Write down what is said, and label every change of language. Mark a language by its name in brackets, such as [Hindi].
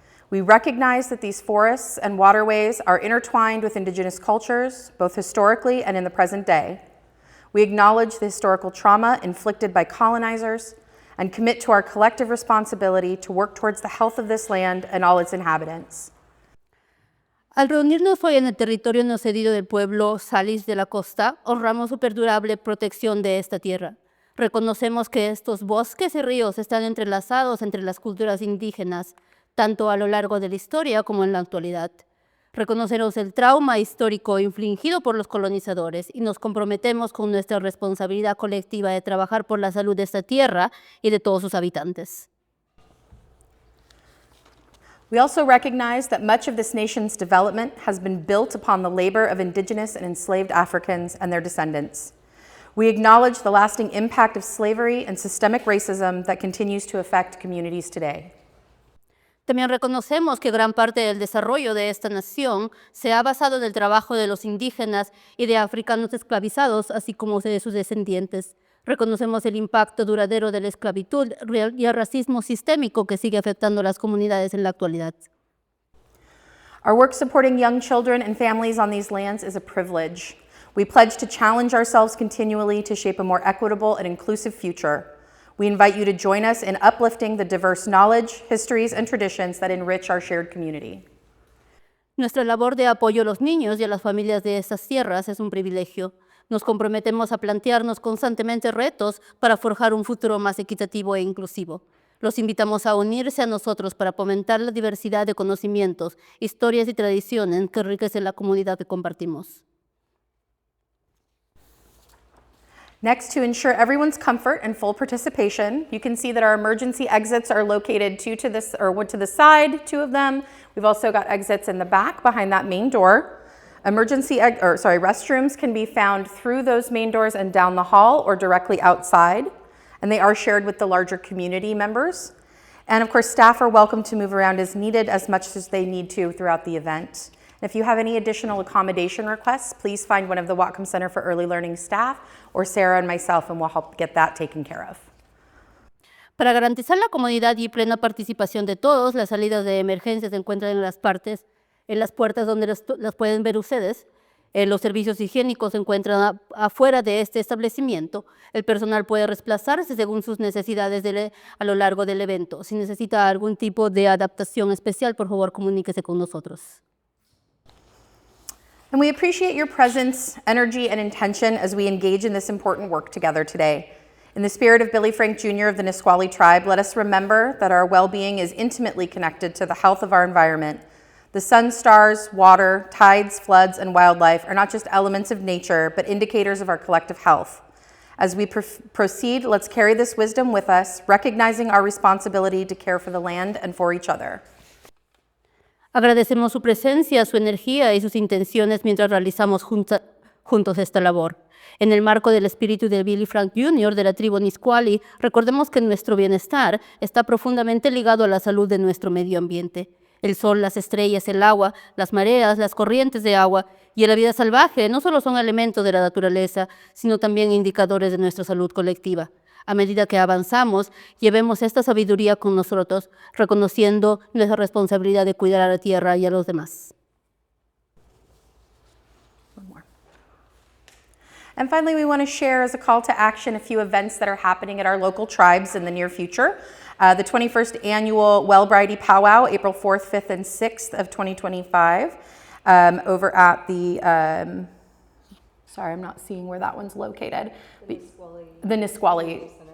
[English] We recognize that these forests and waterways are intertwined with Indigenous cultures, both historically and in the present day. We acknowledge the historical trauma inflicted by colonizers and commit to our collective responsibility to work towards the health of this land and all its inhabitants. [Spanish] Al reunirnos hoy en el territorio no cedido del pueblo Salis de la costa, honramos su perdurable protección de esta tierra. Reconocemos que estos bosques y ríos están entrelazados entre las culturas indígenas, tanto a lo largo de la historia como en la actualidad. Reconocemos el trauma histórico infligido por los colonizadores y nos comprometemos con nuestra responsabilidad colectiva de trabajar por la salud de esta tierra y de todos sus habitantes. [English] We also recognize that much of this nation's development has been built upon the labor of Indigenous and enslaved Africans and their descendants. We acknowledge the lasting impact of slavery and systemic racism that continues to affect communities today. [Spanish] También reconocemos que gran parte del desarrollo de esta nación se ha basado en el trabajo de los indígenas y de africanos esclavizados, así como de sus descendientes. Reconocemos el impacto duradero de la esclavitud y el racismo sistémico que sigue afectando a las comunidades en la actualidad. [English] Our work supporting young children and families on these lands is a privilege. We pledge to challenge ourselves continually to shape a more equitable and inclusive future. We invite you to join us in uplifting the diverse knowledge, histories, and traditions that enrich our shared community. [Spanish] Nuestra labor de apoyo a los niños y a las familias de estas tierras es un privilegio. Nos comprometemos a plantearnos constantemente retos para forjar un futuro más equitativo e inclusivo. Los invitamos a unirse a nosotros para fomentar la diversidad de conocimientos, historias y tradiciones que enriquecen la comunidad que compartimos. [English] Next, to ensure everyone's comfort and full participation, you can see that our emergency exits are located one to the side, 2 of them. We've also got exits in the back behind that main door. Restrooms can be found through those main doors and down the hall or directly outside, and they are shared with the larger community members. And of course, staff are welcome to move around as needed as much as they need to throughout the event. If you have any additional accommodation requests, please find one of the Whatcom Center for Early Learning staff or Sara and myself, and we'll help get that taken care of. [Spanish] Para garantizar la comodidad y plena participación de todos, las salidas de emergencia se encuentran en las puertas donde las pueden ver ustedes. Los servicios higiénicos se encuentran afuera de este establecimiento. El personal puede desplazarse según sus necesidades a lo largo del evento. Si necesita algún tipo de adaptación especial, por favor, comuníquese con nosotros. [English] And we appreciate your presence, energy, and intention as we engage in this important work together today. In the spirit of Billy Frank Jr. of the Nisqually tribe, let us remember that our well-being is intimately connected to the health of our environment. The sun, stars, water, tides, floods, and wildlife are not just elements of nature, but indicators of our collective health. As we proceed, let's carry this wisdom with us, recognizing our responsibility to care for the land and for each other. [Spanish] Agradecemos su presencia, su energía y sus intenciones mientras realizamos juntos esta labor. En el marco del espíritu de Billy Frank Jr. de la tribu Nisqually, recordemos que nuestro bienestar está profundamente ligado a la salud de nuestro medio ambiente. El sol, las estrellas, el agua, las mareas, las corrientes de agua y la vida salvaje no solo son elementos de la naturaleza, sino también indicadores de nuestra salud colectiva. A medida que avanzamos, llevemos esta sabiduría con nosotros, reconociendo nuestra responsabilidad de cuidar a la tierra y a los demás. [English] One more. And finally, we want to share as a call to action a few events that are happening at our local tribes in the near future. The 21st Annual Wellbriety Powwow, April 4th, 5th, and 6th of 2025, over at the, sorry, I'm not seeing where that one's located. The Nisqually.